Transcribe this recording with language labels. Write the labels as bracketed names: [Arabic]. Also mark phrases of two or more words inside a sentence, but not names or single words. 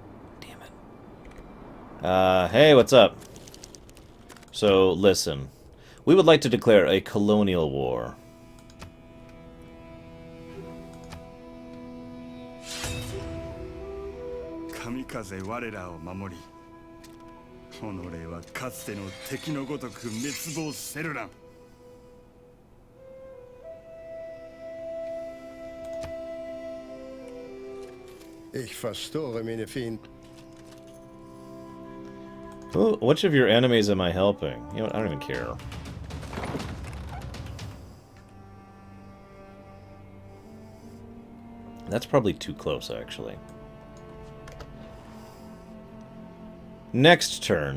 [English] Damn it. Hey, what's up? So, listen. We would like to declare a colonial war. [Japanese] Kamikaze 我らを守り、己はかつての敵のごとく滅亡せるらん。 [German] Ich verstore meine Fiend. [English] Which of your enemies am I helping? You know what? I don't even care. That's probably too close, actually. Next turn.